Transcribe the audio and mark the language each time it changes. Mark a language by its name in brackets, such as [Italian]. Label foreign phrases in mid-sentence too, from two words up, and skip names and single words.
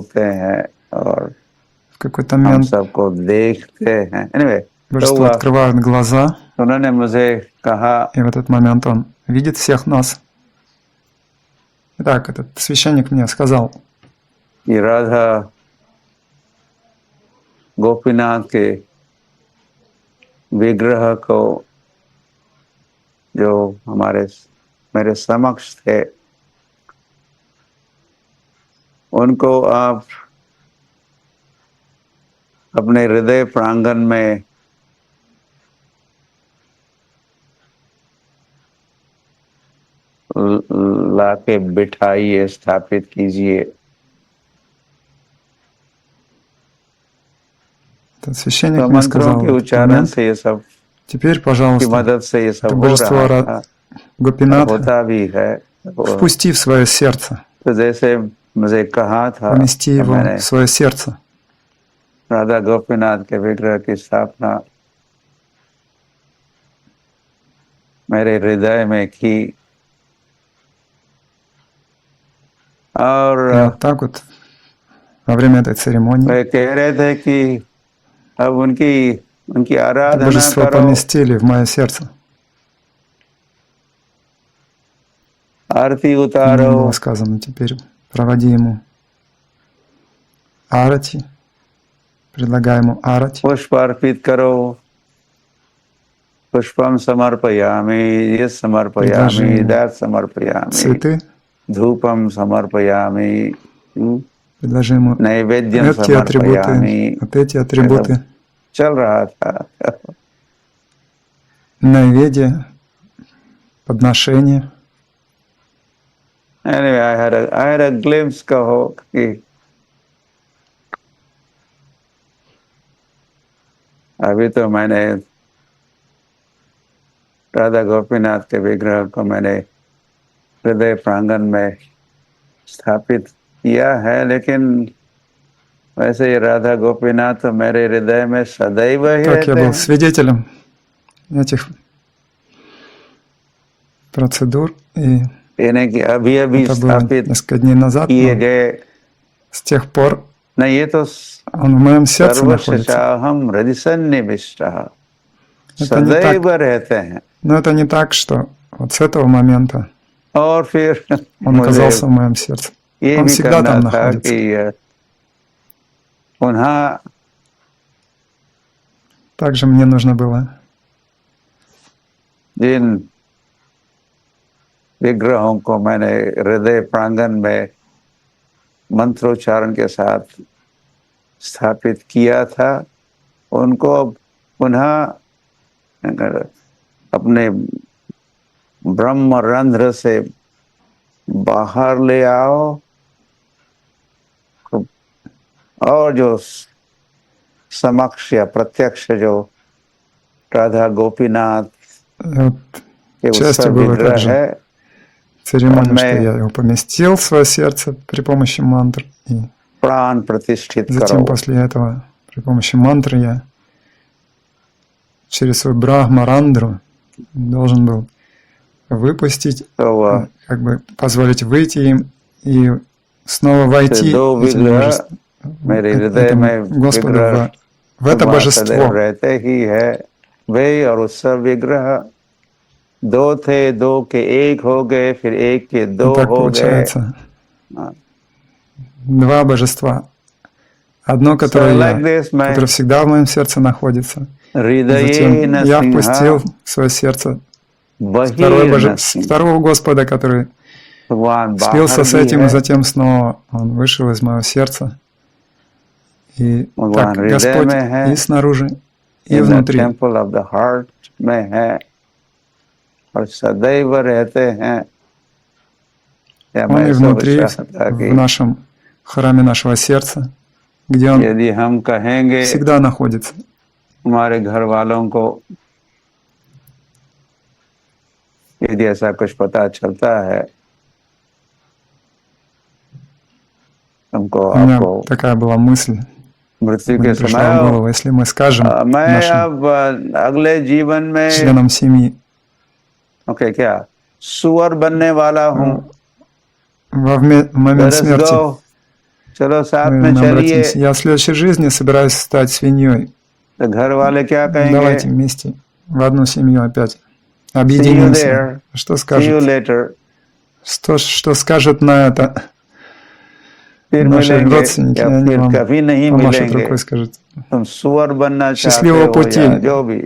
[Russian] В какой-то момент божество открывает глаза, и в этот момент он видит всех нас. Итак, этот священник мне сказал, [Hindi] и Радха गोपीनाथ के विग्रह को जो मेरे समक्ष थे, उनको आप अपने हृदय प्रांगण में लाके बिठाइए, स्थापित कीजिए। [Russian] Этот священник мне сказал, теперь, пожалуйста, это божество Гопинатха впусти в свое сердце, помести его в свое сердце. [Hindi] राधा गोपीनाथ के विग्रह की स्थापना मेरे हृदय में की और [Russian] так вот во время этой церемонии [Hindi] वे कह रहे थे कि अब उनकी आराधना [Russian] божество поместили в мое сердце. [Hindi] आरती [Russian] Мне [Hindi] उतारो, [Russian] было сказано, теперь проводи ему арати, предлагай ему арати, [Hindi] पुष्प अर्पित करो, [Sanskrit] पुष्पम समर्पयामि, ये समर्पयामि, दैट समर्पयामि, [Russian] цветы, [Sanskrit] धूपम समर्पयामि, [Russian] предложи ему [Sanskrit] नैवेद्यम [Russian] эти атрибуты, [Sanskrit] समर्पयामि। [Russian] вот эти атрибуты, [Hindi] चल रहा था। [Russian] найведия, подношения. [English] Anyway, I had a glimpse [Hindi] कहो कि अभी तो मैंने राधा गोपीनाथ के विग्रह को मैंने हृदय प्रांगण में स्थापित किया है, लेकिन वैसे ये राधा गोपीनाथ तो मेरे हृदय में सदैव ही [Russian] Так, я [Hindi] रहते [Russian] был [Hindi] हैं। [Russian] свидетелем этих процедур, и [Hindi] यानी कि अभी [Russian] это было [Hindi] स्थापित [Russian] несколько дней назад, [Hindi] किए [Russian] но [Hindi] गए [Russian] с тех пор [Hindi] नहीं, ये तो [Russian] он в моем сердце находится. [Sanskrit] सर्वशशाहम हृदिसन्निविष्टः, [Russian] Это не [Hindi] सदैव [Russian] так, [Hindi] रहते हैं। [Russian] но это не так, что вот с этого момента [Hindi] और फिर [Russian] он [Hindi] मुझे [Russian] оказался в моем сердце. [Hindi] ये [Russian] Он [Hindi] भी [Russian] всегда [Hindi] करना [Russian] там [Hindi] था [Russian] находится. [Hindi] कि पुनः [Russian] Также мне нужно было [Hindi] जिन विग्रहों को मैंने हृदय प्रांगण में मंत्रोच्चारण के साथ स्थापित किया था, उनको अब पुनः अपने ब्रह्म रंध्र से बाहर ले आओ और जो समक्ष या प्रत्यक्ष जो राधा गोपीनाथ [Russian] вот, [Hindi] के [Russian] частью [Hindi] उत्सव [Russian] было [Hindi] विग्रह [Russian] также [Hindi] है, [Russian] церемония, он что [Hindi] में [Russian] я его поместил в свое сердце при помощи мантр и [Hindi] प्राण प्रतिष्ठित [Russian] Затем [Hindi] करो। [Russian] после этого при помощи мантры я через свой брахмарандру должен был выпустить, [Hindi] तो [Russian] как бы позволить выйти им и снова войти [Hindi] दो [Russian] этим [Hindi] विग्रह मेरे हृदय में [Russian] этому Господу [Hindi] विग्रह [Russian] в это [Hindi] वहाँ सदैव [Russian] божество. [Hindi] रहते ही है। वे और उसका विग्रह दो थे, दो के एक हो गए, फिर एक के [Russian] И [Hindi] दो [Russian] так [Hindi] हो गए। [Russian] получается два божества. Одно, [English] So [Russian] которое [English] like [Russian] я, [English] this, मैं [Russian] которое всегда в моем сердце находится. И [Sanskrit] हृदये [Russian] затем [Sanskrit] न [Russian] я [Sanskrit] सिंहा [Russian] впустил в свое сердце [Sanskrit] बहिर न सिंह। [Russian] второго Господа, который [Hindi] भगवान [Russian] слился [Hindi] बाहर [Russian] с [Hindi] भी [Russian] этим, и [Hindi] है, [Russian] затем снова он вышел из моего сердца. И [Hindi] भगवान [Russian] так [Hindi] हृदय [Russian] Господь [Hindi] में है, [Russian] и снаружи, и [English] in the [Russian] внутри. [English] temple of the heart [Hindi] में है और सदैव रहते हैं। या [Russian] Он [Hindi] मैं [Russian] и [Hindi] ऐसा [Russian] внутри, [Hindi] विश्वास था [Russian] в [Hindi] कि [Russian] нашем храме нашего сердца, где Он [Hindi] यदि हम कहेंगे [Russian] всегда находится. [Hindi] हमारे घर वालों को, यदि ऐसा कुछ पता चलता है, हमको [Russian] У меня [Hindi] आपको [Russian] такая была мысль, [Hindi] मृत्यु के [Russian] мне пришла в [Hindi] समय [Russian] голову, если мы скажем [Hindi] मैं [Russian] нашим [Hindi] अब अगले जीवन में [Russian] членам семьи [Hindi] ओके क्या सुअर बनने वाला हूँ, [Russian] момент [English] Let us [Russian] смерти, [English] go. [Hindi] चलो साथ में [Russian] мы [Hindi] चलिए, [Russian] обратимся. Я в следующей жизни собираюсь стать свиньей. [Hindi] तो घर वाले क्या कहेंगे? [Russian] Давайте вместе в одну семью опять [English] See you [Russian] объединимся. [English] there. [Russian] Что [English] See you [Russian] скажет? [English] later. [Russian] Что скажет на это [Hindi] फिर [Russian] наши [Hindi] मिलेंगे [Russian] родственники? [Hindi] या [Russian] Они [Hindi] फिर [Russian] вам [Hindi] कभी नहीं [Russian] помашут [Hindi] मिलेंगे। [Russian] рукой, скажут: [Hindi] तुम सुअर बनना चाहते [Russian] счастливого [Hindi] हो [Russian] пути. [Hindi] या जो भी,